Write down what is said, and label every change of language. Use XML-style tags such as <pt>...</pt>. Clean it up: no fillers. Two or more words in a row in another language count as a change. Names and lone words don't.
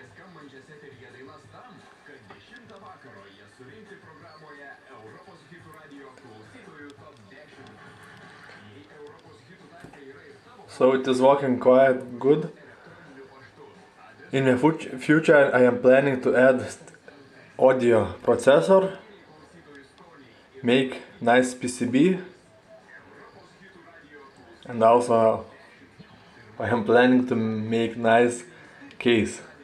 <lt>skambančias eteryje dainas tam, kad 10 vakaro jie surinkti programoje Europos hitų radio klausytojų top 10. Jei Europos hitų tarpe yra ir tavo...</lt> <en>So it is working quite good. In the future I am planning to add audio processor, make nice PCB, and also I am planning to make nice case.</en>